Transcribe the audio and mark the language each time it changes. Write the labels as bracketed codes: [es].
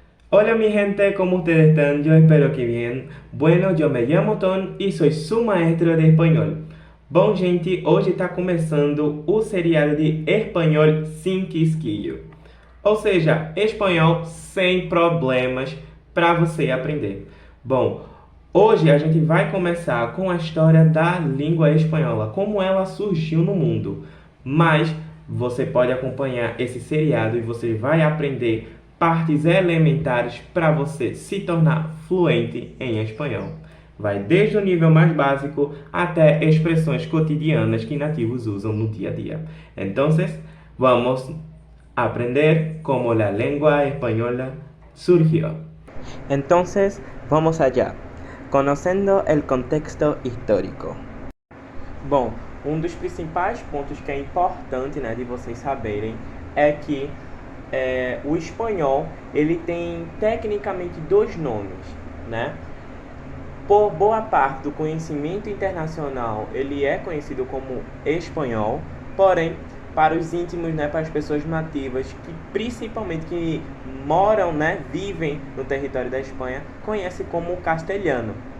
[es] Hola mi gente, ¿cómo ustedes están? Yo espero que bien. Bueno, yo me llamo Tom [pt] e sou [es] su maestro de espanhol. [pt] Bom, gente, hoje está começando o seriado de espanhol sem quisquilho. Ou seja, espanhol sem problemas para você aprender. Bom, hoje a gente vai começar com a história da língua espanhola, como ela surgiu no mundo. Mas você pode acompanhar esse seriado e você vai aprender partes elementares para você se tornar fluente em espanhol. Vai desde o nível mais básico até expressões cotidianas que nativos usam no dia a dia. Então, vamos aprender [es] cómo la lengua española surgió. Entonces, vamos allá, conociendo el contexto histórico. [pt] Bom, um dos principais pontos que é importante, né, de vocês saberem é que o espanhol ele tem tecnicamente dois nomes, né? Por boa parte do conhecimento internacional, ele é conhecido como espanhol, porém, para os íntimos, né, para as pessoas nativas, que principalmente que moram, né, vivem no território da Espanha, conhece como castelhano.